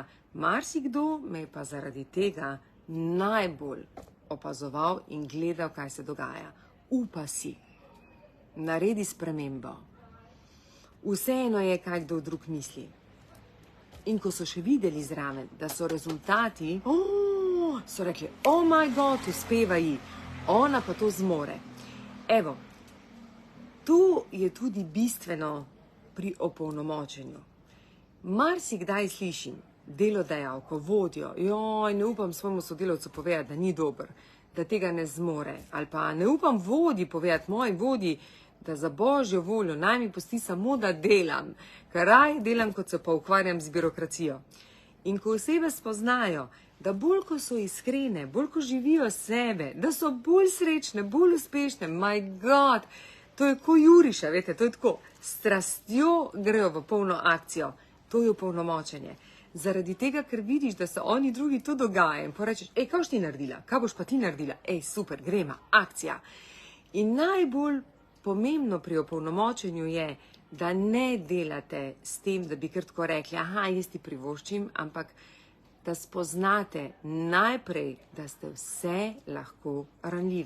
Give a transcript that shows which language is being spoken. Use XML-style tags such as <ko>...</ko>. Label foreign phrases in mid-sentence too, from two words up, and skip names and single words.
<sl>Marsikdo me je pa zaradi tega najbolj opazoval in gledal, kaj se dogaja. Upa si, naredi spremembo. Vseeno je, kaj kdo drug misli. In ko so še videli zraven, da so rezultati, so rekli,</sl> <en>oh my God,</en> <sl>uspeva ji, ona pa to zmore. Evo, to je tudi bistveno pri opolnomočenju. Marsikdaj slišim delodajalko, vodjo, ne upam svojemu sodelavcu povedati, da ni dober, da tega ne zmore. Ali pa ne upam vodji povedati, moji vodji, da za božjo voljo naj mi pusti samo, da delam, ker raje delam, kot se pa ukvarjam z birokracijo. In ko osebe spoznajo, da bolj ko so iskrene, bolj ko živijo sebe, da so bolj srečne, bolj uspešne,</sl> <en>my God,</en> <sl>to je ko juriša, veste, to je tako, strastjo grejo v polno akcijo, to je opolnomočenje. Zaradi tega, ker vidiš, da se oni drugi to dogaja in porečeš, kaj boš ti naredila, kaj boš pa ti naredila, super, gremo, akcija. In najbolj pomembno pri opolnomočenju je, da ne delate s tem, da bi kar tako rekli, jaz ti privoščim, ampak da spoznate najprej, da ste vse lahko ranljive.</sl>